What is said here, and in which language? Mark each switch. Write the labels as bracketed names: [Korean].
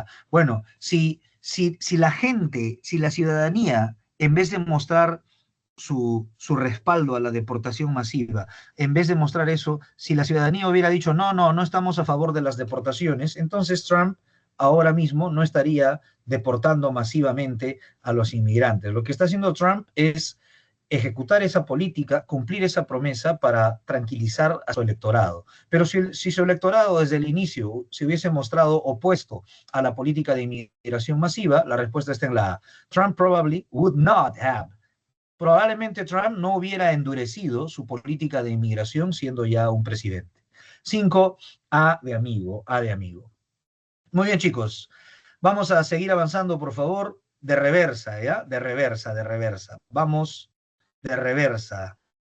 [Spanish] bueno, si la gente, si la ciudadanía, en vez de mostrar su respaldo a la deportación masiva, en vez de mostrar eso, si la ciudadanía hubiera dicho, no estamos a favor de las deportaciones, entonces Trump ahora mismo no estaría deportando masivamente a los inmigrantes. Lo que está haciendo Trump es ejecutar esa política, cumplir esa promesa para tranquilizar a su electorado. Pero si su electorado desde el inicio se hubiese mostrado opuesto a la política de inmigración masiva, la respuesta está en la A. [English] Trump probably would not have. [Spanish] Probablemente Trump no hubiera endurecido su política de inmigración siendo ya un presidente. 5, A de amigo, A de amigo. Muy bien, chicos. Vamos a seguir avanzando, por favor, de reversa, ¿ya? De reversa. Vamos de reversa.